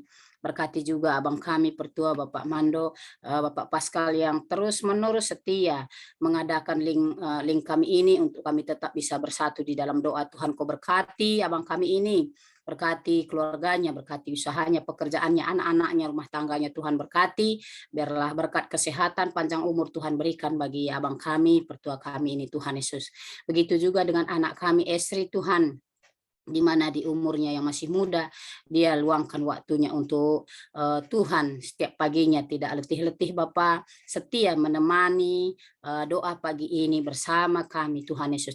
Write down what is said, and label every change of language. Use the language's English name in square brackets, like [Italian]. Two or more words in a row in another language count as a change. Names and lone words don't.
[Indonesian] Berkati juga abang kami pertua Bapak Mando, Bapak Pascal yang terus menerus setia mengadakan link kami ini untuk kami tetap bisa bersatu di dalam doa. Tuhan kau berkati abang kami ini berkati keluarganya, berkati usahanya, pekerjaannya, anak-anaknya, rumah tangganya Tuhan berkati. Biarlah berkat kesehatan, panjang umur Tuhan berikan bagi abang kami, pertua kami ini Tuhan Yesus. Begitu juga dengan anak kami Esri Tuhan, di mana di umurnya yang masih muda, dia luangkan waktunya untuk Tuhan setiap paginya, tidak letih-letih Bapa, setia menemani doa pagi ini bersama kami Tuhan Yesus.